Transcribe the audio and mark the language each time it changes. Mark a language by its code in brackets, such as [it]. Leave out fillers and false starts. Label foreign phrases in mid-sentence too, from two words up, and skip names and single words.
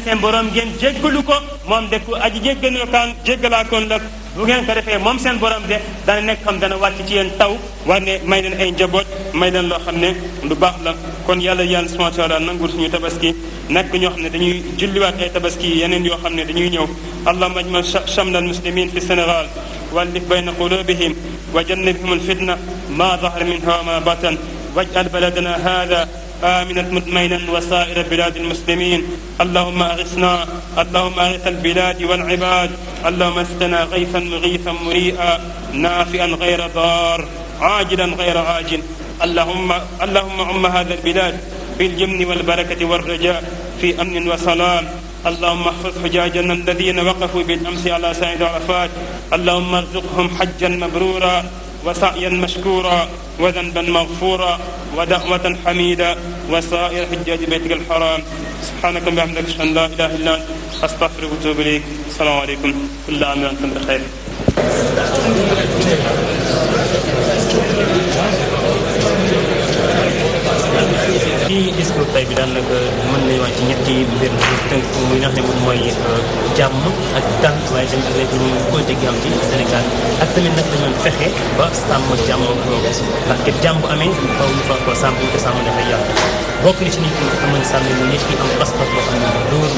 [wo] seen borom ngeen jéggalu ko moom de ku aji jéggalaakoon la bu ngeen ko defee moom seen borom de dana nekk xam dana wàcc ci yéen taw war ne may leen ay njaboot may leen loo xam ne lu baax la kon yàlla [ar] سبحانه وتعالى [wo] nangul suñu tabaski nekk ñoo xam ne dañuy julliwaat ay tabaski yeneen yoo xam ne dañuy ñëw [ar] اللهم اجمع شمل المسلمين في Sénégal وألف بين قلوبهم وجنبهم الفتنة ما ظهر منها وما بطن واجعل بلدنا هذا آمنا مطمئنا وسائر بلاد المسلمين اللهم أغثنا اللهم أغث البلاد والعباد اللهم اسقنا غيثا مغيثا مريئا نافئا غير ضار عاجلا غير عاجل اللهم عم هذا البلاد باليمن والبركة والرجاء في أمن وسلام اللهم احفظ حجاجنا الذين وقفوا بالأمس على سعيد عرفات اللهم ارزقهم حجا مبرورا وسعيا مشكورا وذنبا مغفورا ودعوة حميدة وسائر حجاج بيتك الحرام سبحانك وبحمدك اشهد ان لا اله الا انت استغفرك واتوب اليك السلام عليكم كل عام وانتم بخير [wo] ci discours tey bi daanaka mën nañu wax ci ñetti mbir tënk muy nga xam ne moom mooy jàmm ak dal waaye tamit léegi ñu côté gi am ci Sénégal ak tamit nag dañu fexe ba sàmm jàmm boobu [fr] parce que [wo] jàmm bu amee faaw ñu faa ko sàmm ñu ko sàmm dafay yàlla bokk na ci nit ñi nga xam ne sàmm mu nit ki am passeport boo xam ne dóor na